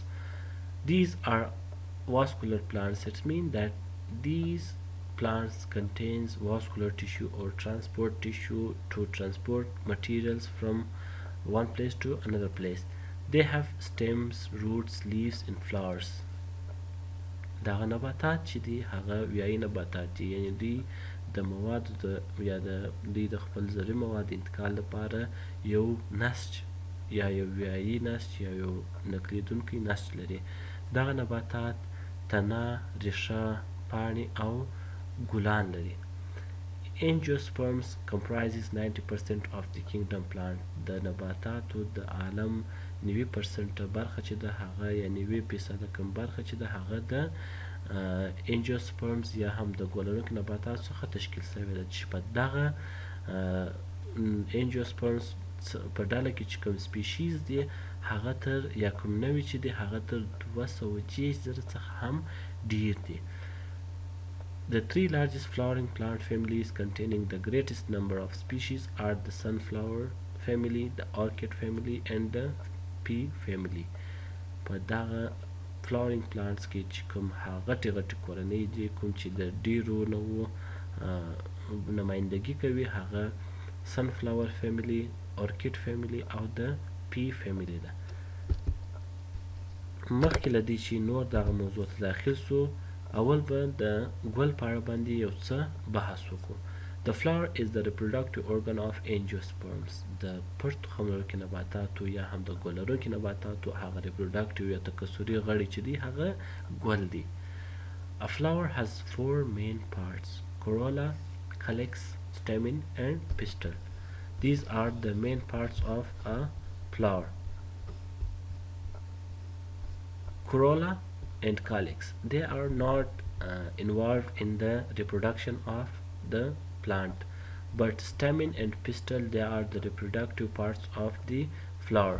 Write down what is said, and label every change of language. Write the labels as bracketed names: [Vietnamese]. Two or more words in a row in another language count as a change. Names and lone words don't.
[English] These are vascular plants. It means that these plants contains vascular tissue or transport tissue to transport materials from one place to another place. They have stems, roots, leaves and flowers. [Pashto] دغه نباتات چې دي هغه ویایي نباتات دي، یعنی دوی د موادو دوی د خپل زرعي موادو انتقال لپاره یو نسج یا یو ویایي نسج یا یو نقلیدونکی نسج لري. دغه نباتات تنه، ریښه، پاڼې او ګلان لري. [English] Angiosperms comprises 90% of the kingdom plant. [Pashto] د نباتاتو د عالم 90% برخه چې د هغه یا 90% کم برخه چې د هغه د angiosperms یا هم د ګلرونکو نباتاتو څخه تشکیل شوې ده، چې په دغه angiosperms په ډله کې چې کوم سپیشیز دي هغه تر یا کوم نوعې چې دي هغه تر 230,000 څخه هم ډیر دي. [English] The three largest flowering plant families containing the greatest number of species are the sunflower family, the orchid family and the pea family. [Pashto] په دغه [English] flowering plants [Pashto] کې چې کوم غټې غټې کورنۍ دي، کوم چې د ډیرو نوعو نمایندګي کوي، هغه [English] sunflower family، orchid family [Pashto] او د [English] pea family [Pashto] ده. مخکې له دې چې نور دغه موضوع ته داخل سو، اول به د ګل په اړه باندې یو څه بحث وکړو. [English] The flower is the reproductive organ of angiosperms. [Pashto] د پټ تخم لرونکي نباتاتو یا هم د ګل لرونکي نباتاتو هغه reproductive یا تکثري غړي چې دي هغه ګل دي. [English] A flower has four main parts: corolla, calyx, stamen and pistil. These are the main parts of a flower. Corolla and calyx, they are not involved in the reproduction of the plant, but stamen and pistil, they are the reproductive parts of the flower.